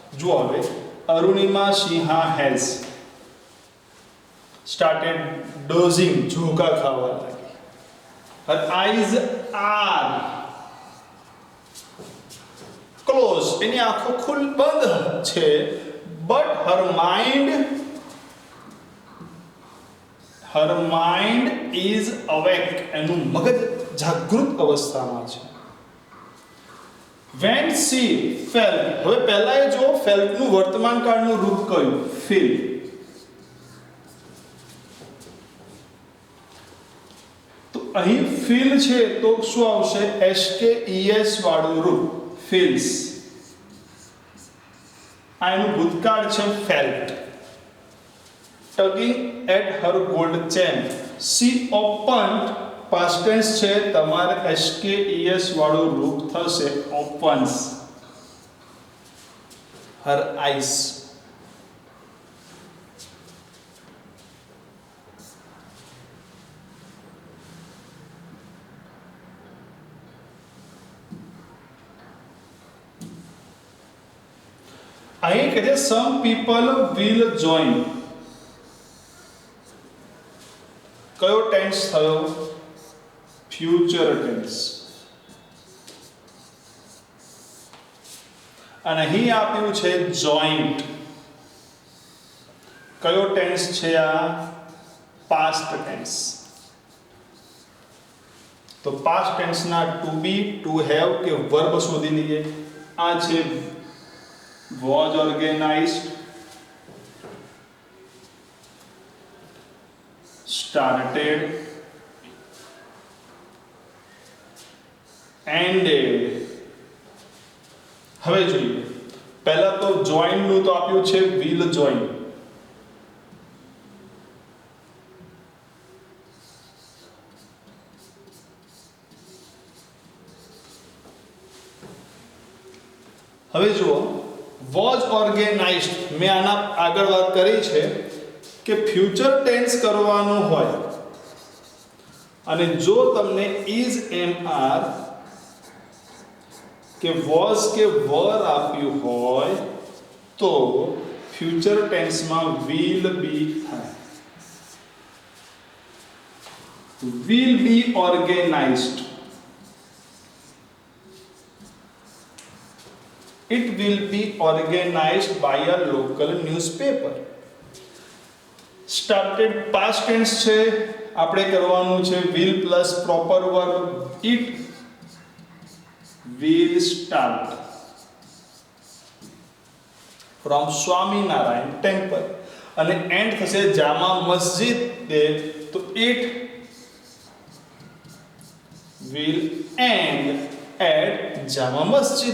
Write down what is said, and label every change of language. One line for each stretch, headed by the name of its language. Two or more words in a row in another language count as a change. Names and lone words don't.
Gujarati: જો હવે
English: અરુણિમા સિંહા હેઝ started dozing,
Gujarati: ઝોકા ખાવા લાગી.
English: Her eyes are closed,
Gujarati: એની આંખો બંધ છે,
English: but her mind is awake,
Gujarati: એનું મગજ જાગૃત અવસ્થામાં છે.
English: When she felt,
Gujarati: હવે પહેલા એ જો felt નું વર્તમાન કાળનું રૂપ કયું? feel. તો અહીં feel છે તો શું આવશે? SKES વાળું રૂપ feels. આ એનું ભૂતકાળ છે felt.
English: tugging at her gold chain, she opened, past tense છે,
Gujarati: તમારે SKES વાળું રૂપ થશે
English: opens her eyes.
Gujarati: અહીં કહે છે
English: some people will join.
Gujarati: કયો ટેન્સ થયો?
English: future tense.
Gujarati: અને અહીં આપ્યું છે જોઈન્ટ. કયો ટેન્સ છે આ?
English: past tense.
Gujarati: તો
English: past tense to be, to have
Gujarati: કે વર્બ શોધી લઈએ. આ છે
English: was organized, started, ended.
Gujarati: હવે જોઈએ, પહેલા તો join નું તો આપ્યું છે
English: will join.
Gujarati: હવે જુઓ,
English: was organized,
Gujarati: મેં આના આગળ વાત કરી છે કે
English: future tense
Gujarati: કરવાનું હોય અને જો તમને
English: is mr
Gujarati: કે was કે were આપ્યું હોય તો
English: future tense will be
Gujarati: થાય.
English: will be organized. It will be organized by a local newspaper. Started past tense છે,
Gujarati: આપણે કરવાનું છે
English: will plus proper verb. It will start from Swaminarayan temple અને end થશે જામા મસ્જિદ તે, તો it will end at જામા મસ્જિદ.